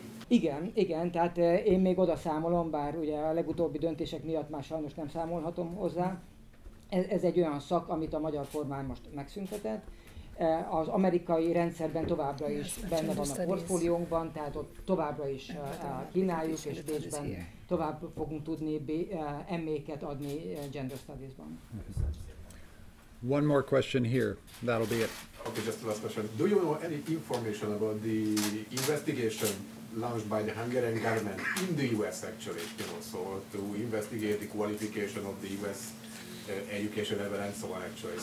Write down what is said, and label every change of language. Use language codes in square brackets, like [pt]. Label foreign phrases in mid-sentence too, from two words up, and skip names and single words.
[hu] Igen, tehát én még oda számolom, bár ugye a legutóbbi döntések miatt már sajnos nem számolhatom hozzá. Ez egy olyan szak, amit a magyar kormány most megszüntetett. Az amerikai rendszerben továbbra is benne van a portfóliónkban, tehát ott továbbra is kínáljuk, és Bécsben tovább fogunk tudni MA-ket adni [en] Gender Studies- [hu] ban. [en] One more question here. That'll be it. Okay, just the last question. Do you know any information about the investigation launched by the Hungarian government in the US actually, so to investigate the qualification of the US education level and so on actually.